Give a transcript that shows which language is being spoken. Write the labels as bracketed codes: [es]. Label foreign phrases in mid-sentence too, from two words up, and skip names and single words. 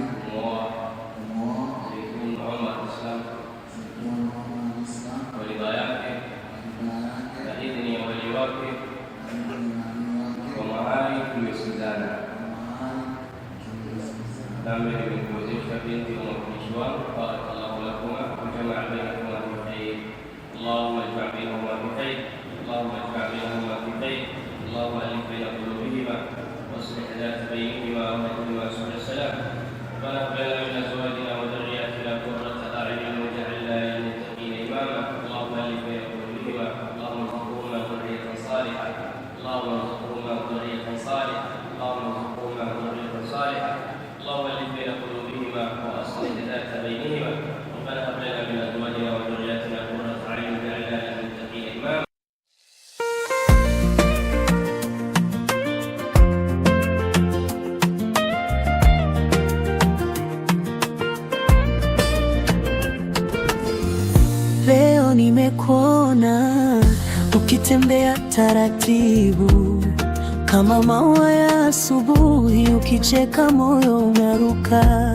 [sw] Kumwoa Zaitun Umar Islam kwa ridha yake na idhini ya wali wake kwa mahali kusikizana. Nami nimekuwezesha binti wa mwakilishi wangu, [ar] بارك الله لكما وجمع بينكما في خير. اللهم اجمع بينهما في خير. اللهم اجمع بينهما في خير. اللهم ألف بين قلوبهما واصلح ذات بينهما واهدهما سبل السلام. ربنا هب لنا من ازواجنا وذرياتنا قرة اعين واجعلنا للمتقين اماما. اللهم الف بين قلوبهما. اللهم ارزقهما ذرية صالحة. اللهم ارزقهما ذرية صالحة. اللهم ارزقهما ذرية صالحة. اللهم الف بين قلوبهما واصلح ذات بينهما. ربنا هب لنا من ازواجنا وذرياتنا قرة اعين واجعلنا للمتقين اماما. [sw] Leo nimekuona ukitembea taratibu kama maua ya asubuhi, ukicheka moyo unaruka.